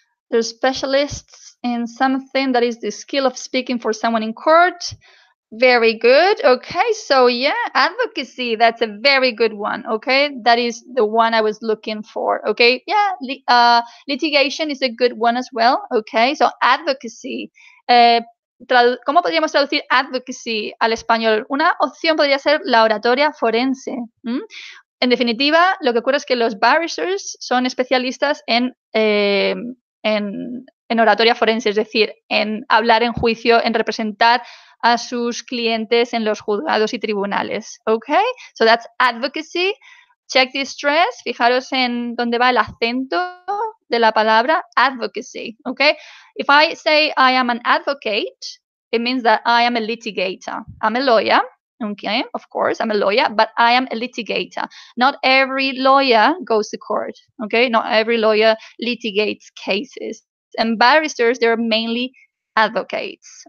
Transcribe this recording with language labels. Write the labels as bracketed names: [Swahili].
[English] They're specialists in something that is the skill of speaking for someone in court. Very good. Okay, so yeah, advocacy, that's a very good one. Okay, that is the one I was looking for. Okay, yeah, litigation is a good one as well. Okay, so advocacy. [Spanish] ¿Cómo podríamos traducir advocacy al español? Una opción podría ser la oratoria forense. En definitiva, lo que ocurre es que los barristers son especialistas en oratoria forense, es decir, en hablar en juicio, en representar a sus clientes en los juzgados y tribunales. [English] Okay, so that's advocacy. Check the stress. [Spanish] Fijaros en dónde va el acento de la palabra advocacy. [English] Okay, if I say I am an advocate, it means that I am a litigator. I'm a lawyer. Okay, of course, I'm a lawyer, but I am a litigator. Not every lawyer goes to court. Okay, not every lawyer litigates cases. And barristers, they're mainly advocates.